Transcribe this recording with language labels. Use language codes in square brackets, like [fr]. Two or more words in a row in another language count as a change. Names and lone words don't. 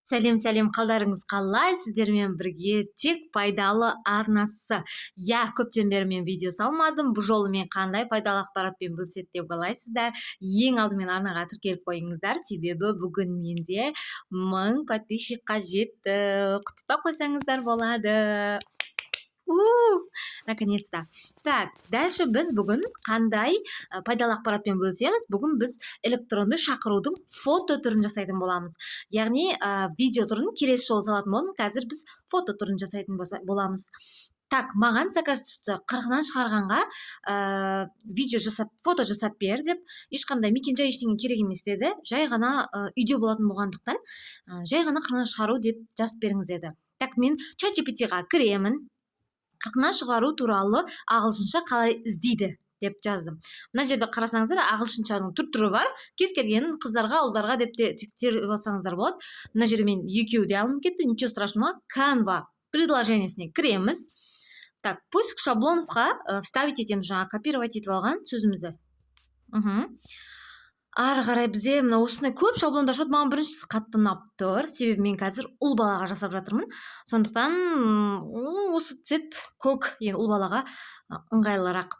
[kk] Сәлем, қалдарыңыз қалай? Сіздермен бірге тек пайдалы арнасы. Көптен бері мен видео салмадым. Бұл жолы мен қандай пайдалы ақпаратпен бөліседі деп ойлайсыздар? Ең алдымен арнаға тіркеліп қойыңыздар, себебі бүгін менде 1000 подписчикқа жетті. Құттықтап қойсаңыздар болады. [ru] Наконец-то. Так, дальше [kk] біз бүгін қандай пайдалы ақпаратпен бөлісеміз? Бүгін біз электронды шақырудың фото түрін жасайтын боламыз. Яғни видео түрін келесі жолы салатын боламын. Қазір біз фото түрін жасайтын боламыз. Так, маған заказ түсті. 40-нан шығарғанға видео жасап, фото жасап бер деп, ешқандай мекен-жай ештеңе керек емес деді. Жай ғана үйде болатын болғандықтан, жай ғана 40-нан шығару деп жазып беріңіз деді. Так, мен ChatGPT-ға кіремін. 40-нан шығару туралы ағылшынша қалай іздейді деп жаздым. Мына жерде қарасаңыздар, ағылшыншаның түрі бар. Кез келген қыздарға, ұлдарға деп те тексеріп алсаңыздар болады. Мына жерде мен екеуі де алынып кетті. [ru] Ничего страшного. [kk] Canva предложениесіне кіреміз. Так, [ru] поиск шаблоновқа [kk] вставить етеміз, жаңа копировать етіп алған сөзімізді. Ары қарай бізде мына осындай көп шаблондар шығады. Маған біріншісі қатты ұнап тұр, себебі мен қазір ұл балаға жасап жатырмын. Сондықтан осы цвет көк, ұл балаға ыңғайлырақ.